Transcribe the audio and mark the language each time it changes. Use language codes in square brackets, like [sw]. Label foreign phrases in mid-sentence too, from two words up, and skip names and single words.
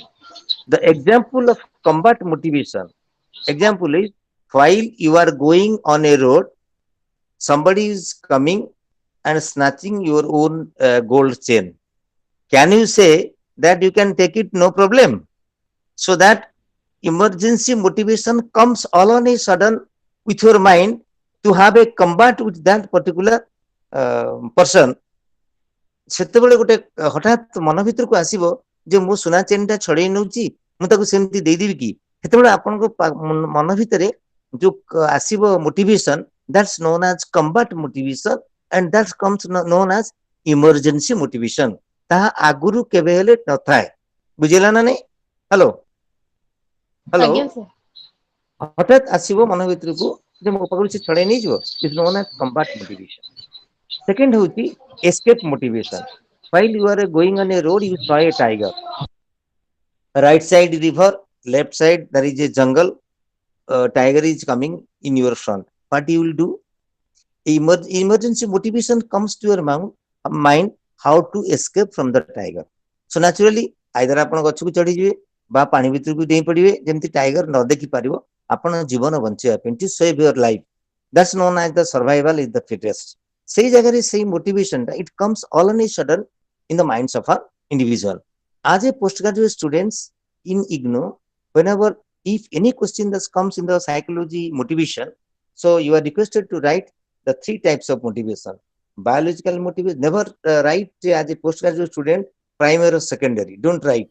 [en] The example of combat motivation. Example is while you are going on a road, somebody is coming and snatching your own gold chain. Can you say that you can take it no problem? So that emergency motivation comes all on a sudden with your mind to have a combat with that particular person. [or] ସେତେବେଳେ ଗୋଟେ ହଠାତ୍ ମନ ଭିତରକୁ ଆସିବ ଯେ ମୁଁ ସୁନା ଚେନଟା ଛଡେଇ ନଉଛି ମୁଁ ତାକୁ ସେମିତି ଦେଇଦେବି କି ସେତେବେଳେ ଆପଣଙ୍କ ମନ ଭିତରେ ଯୋଉ ଆସିବ ମୋଟିଭେସନ [en] that's known as combat motivation and that comes known as emergency motivation। [or] ତାହା ଆଗରୁ କେବେ ହେଲେ ନଥାଏ ବୁଝିଲା ନା ନାଇଁ। ହ୍ୟାଲୋ ହ୍ୟାଲୋ ହଠାତ୍ ଆସିବ ମନ ଭିତରକୁ ଯେ ମୋ ପାଖରୁ ସେ ଛଡେଇ ନେଇଯିବ [en] is known as combat motivation। Second ହଉଛି escape motivation। While you are going on a road, you saw a tiger. Right side river, left side there is a jungle. Tiger is coming in your front. What you will do? Emergency motivation comes to your mind how to escape from the tiger. So naturally, either [or] ଆପଣ ଗଛକୁ ଚଢିଯିବେ ବା ପାଣି ଭିତରକୁ ଡେଇଁ ପଡିବେ ଯେମିତି ଟାଇଗର ନ ଦେଖି ପାରିବ ଆପଣ ଜୀବନ ବଞ୍ଚିବା ପାଇଁ [en] to save your life। That's known as the survival is the fittest। [or] ସେଇ ଜାଗାରେ ସେଇ ମୋଟିଭେସନ ଟା [en] it comes all on a sudden in the minds of an individual। As a postgraduate students in IGNOU, whenever if any question that comes in the psychology motivation, so you are requested to write the three types of motivation। Biological motivation, never write as a postgraduate student primary or secondary, don't write।